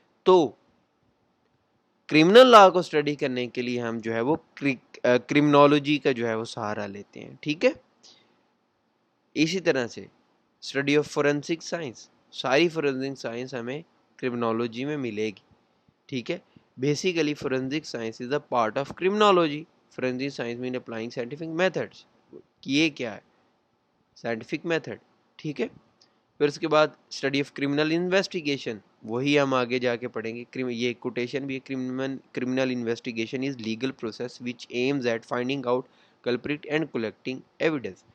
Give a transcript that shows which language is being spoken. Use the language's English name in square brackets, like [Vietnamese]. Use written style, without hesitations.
[Urdu] تو criminal law کو study کرنے کے لیے ہم جو ہے وہ کرمنالوجی کا جو ہے وہ سہارا لیتے ہیں, ٹھیک ہے. اسی طرح سے اسٹڈی آف فورینسک سائنس, ساری فورینسک سائنس ہمیں کرمنالوجی میں ملے گی, ٹھیک ہے. [English] Basically forensic science is a part of criminology. Forensic science mean applying scientific methods, [Urdu] یہ کیا ہے [English] Scientific method, ٹھیک ہے. [Urdu] پھر اس کے بعد اسٹڈی آف کرمنل انویسٹیگیشن, وہی ہم آگے جا کے پڑھیں گے. یہ کوٹیشن بھی ہے, [English] Criminal investigation is legal process which aims at finding out culprit and collecting evidence.